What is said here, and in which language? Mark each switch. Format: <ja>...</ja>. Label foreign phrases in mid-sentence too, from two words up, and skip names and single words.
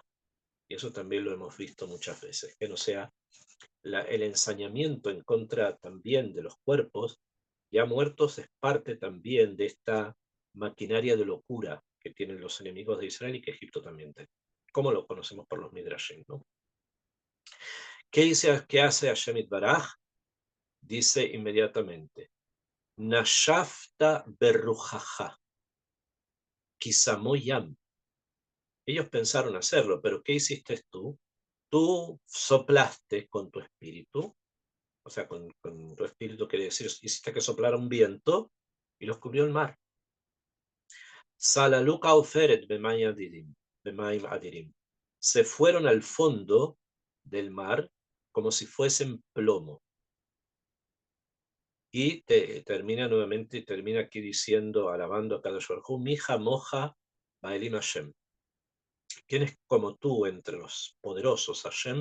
<es>Y eso también lo hemos visto muchas veces. Que no sea el ensañamiento en contra también de los cuerpos ya muertos es parte también de esta maquinaria de locura que tienen los enemigos de Israel y que Egipto también tiene, como lo conocemos por los Midrashim, ¿no? ¿Qué hace Hashem Itbaraj? Dice inmediatamente,</es> <he>נשפת ברוחך כסמו ים.</he> <es>Ellos pensaron hacerlo, pero ¿qué hiciste tú? Tú soplaste con tu espíritu, o sea, con tu espíritu quiere decir, hiciste que soplara un viento y los cubrió el mar.</es> <he>צללו כעופרת במים אדירים.</he> <es>Se fueron al fondo del mar como si fuesen plomo. Y termina nuevamente, termina aquí diciendo, alabando a Kadosh Baruj Hu,</es> <he>מי כמוכה באלים השם.</he> <es>¿Quién es como tú entre los poderosos Hashem?</es>